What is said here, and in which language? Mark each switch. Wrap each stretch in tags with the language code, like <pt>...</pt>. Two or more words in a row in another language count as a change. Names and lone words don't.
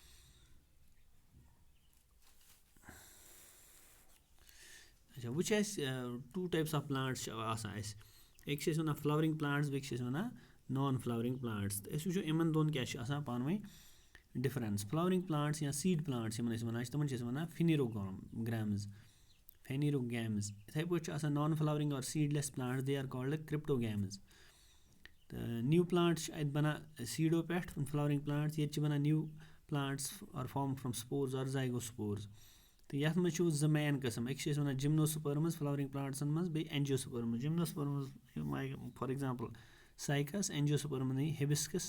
<ks>اچھا وۄنۍ چھِ اَسہِ 2</ks> <en>types of plants</en> <ks>چھِ آسان اَسہِ. أکۍ چھِ أسۍ وَنان</ks> <en>flowering plants</en> <ks>بیٚیہِ چھِ أسۍ وَنان</ks> <en>non flowering plants.</en> <ks>تہٕ أسۍ وٕچھو یِمَن دۄن کیٛاہ چھِ آسان پانہٕ ؤنۍ ڈِفرَنٕس.</ks> <en>flowering plants</en> <ks>یا</ks> <en>seed plants</en> <ks>یِمَن أسۍ وَنان چھِ تِمَن چھِ أسۍ وَنان فِنیروگرٛیمٕز. یِتھَے پٲٹھۍ چھِ آسان</ks> <en>non flowering or seedless plants they are called cryptogams.</en> <ks>تہٕ</ks> <en>new plants</en> <ks>چھِ اَتہِ بَنان سیٖڈو پٮ۪ٹھ</ks> <en>flowering plants.</en> <ks>ییٚتہِ چھِ بَنان</ks> <en>new plants are formed from spores or zygospores.</en> <ks>تہٕ یَتھ منٛز چھُ 2 مین قٕسٕم. أکۍ چھِ أسۍ وَنان جِمنوسپٔرمٕز فٕلاورِنٛگ پٕلانٛٹسَن منٛز بیٚیہِ اٮ۪نجیوسپٔرمٕز. جِمنوسپٔرمٕز</ks> <en>for example</en> <ks>سایکَس اٮ۪نجیوسپٔرمٕز ہِبِسکٕس.</ks>